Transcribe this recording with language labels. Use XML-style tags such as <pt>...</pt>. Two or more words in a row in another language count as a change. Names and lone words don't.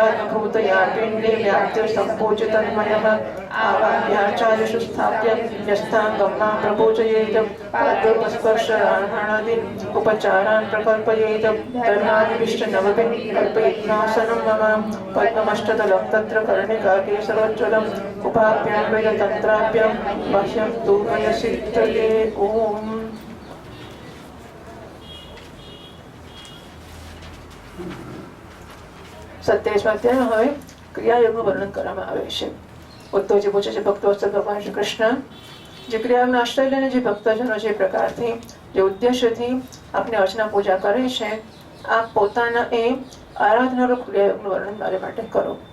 <sa>भूतया पिण्डे व्याप्ते सम्पूजितन्मयः आवाह्याचार्यषु स्थाप्य यस्थाङ्गं मां प्रपूजयेत् पादोपस्पर्शराणादीन् उपचारान् प्रकल्पयेत् धर्मादिविष्टनवभिः कल्पयित्नासनं मम पद्ममष्टदलं तत्र कर्णिका केसरोज्ज्वलम् उपाभ्यां वेदतन्त्राभ्यां मह्यं तु मयसिद्धये ॐ</sa> <gu>27મા અધ્યાયમાં હવે ક્રિયાયોગનું વર્ણન કરવામાં આવે છે. ઉદ્ધવજી પૂછે છે, ભક્તો ભગવાન શ્રી કૃષ્ણ, જે ક્રિયાનો આશ્રય લઈને જે ભક્તજનો જે પ્રકારથી જે ઉદ્દેશ્યથી આપને અર્ચના પૂજા કરે છે, આપ પોતાના એ આરાધનારૂપ ક્રિયાયોગનું વર્ણન મારે માટે કરો.</gu>